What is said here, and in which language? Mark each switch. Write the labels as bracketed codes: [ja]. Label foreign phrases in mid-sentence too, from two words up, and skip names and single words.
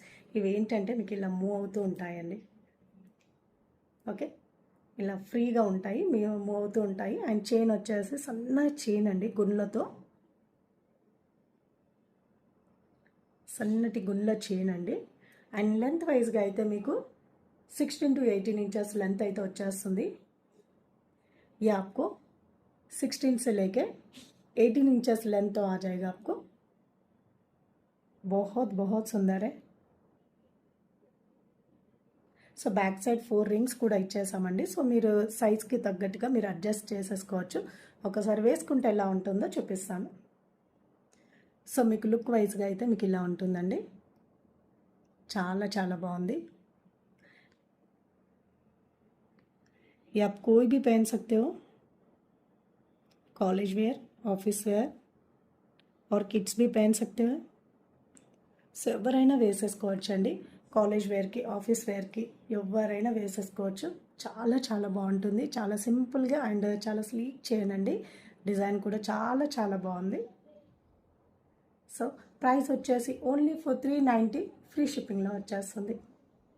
[te] ఇవి ఏంటంటే మీకు ఇలా మూవ్ అవుతూ ఉంటాయండి. ఓకే, ఇలా ఫ్రీగా ఉంటాయి, మూవ్ అవుతూ ఉంటాయి. అండ్ చైన్ వచ్చేసి సన్న చైన్ అండి, గుండ్లతో సన్నటి గుండ్ల చైన్ అండి. అండ్ [en] length wiseగా [te] అయితే మీకు 16 to 18 [en] inches length [te] అయితే వచ్చేస్తుంది. [hi] ये आपको 16 से लेके 18 इंचेस लेंथ तो आ जाएगा आपको. बहुत बहुत सुंदर है. [te] సో [en] back side [te] 4 రింగ్స్ కూడా ఇచ్చేసామండి. సో మీరు సైజ్కి తగ్గట్టుగా మీరు అడ్జస్ట్ చేసేసుకోవచ్చు. ఒకసారి వేసుకుంటే ఎలా ఉంటుందో చూపిస్తాను. సో మీకు [en] look wiseగా [te] అయితే మీకు ఇలా ఉంటుందండి. చాలా చాలా బాగుంది. [hi] ये आप कोई भी पहन सकते हो, [en] college wear, office wear [hi] और किड्स भी पहन सकते हो. [te] సో ఎవరైనా వేసేసుకోవచ్చండి. [en] college wearకి, office wearకి [te] ఎవరైనా వేసేసుకోవచ్చు. చాలా చాలా బాగుంటుంది. చాలా సింపుల్గా అండ్ చాలా స్లీక్ చేయనండి. డిజైన్ కూడా చాలా చాలా బాగుంది. సో ప్రైస్ వచ్చేసి [en] only for 390, free shippingలో [te] వచ్చేస్తుంది.